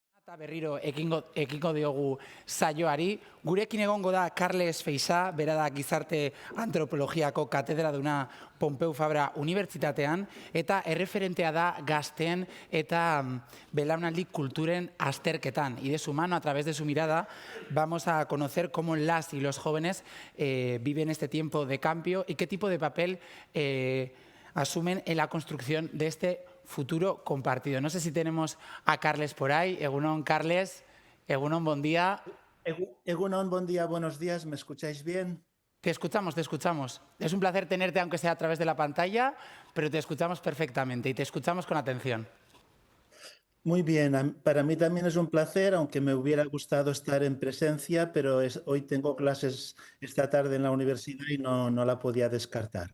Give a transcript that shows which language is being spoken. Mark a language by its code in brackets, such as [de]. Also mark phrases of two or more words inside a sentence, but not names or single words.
[eu] Eta berriro ekingo diogu saioari. Gurekin egongo da Carles Feixa, bera da gizarte antropologiako katedraduna Pompeu Fabra Unibertsitatean, eta erreferentea da gazteen eta belaunaldi kulturen azterketan. [es] Y de su mano, a través de su mirada, vamos a conocer cómo las y los jóvenes viven este tiempo de cambio y qué tipo de papel asumen en la construcción de este futuro compartido. No sé si tenemos a Carles por ahí. [eu] Egunon, Carles. Egunon, [es] buen día. Egunon, buen día, buenos días. ¿Me escucháis bien? Te escuchamos, te escuchamos. Es un placer tenerte, aunque sea a través de la pantalla, pero te escuchamos perfectamente y te escuchamos con atención. Muy bien, para mí también es un placer, aunque me hubiera gustado estar en presencia, pero hoy tengo clases esta tarde en la universidad y no la podía descartar.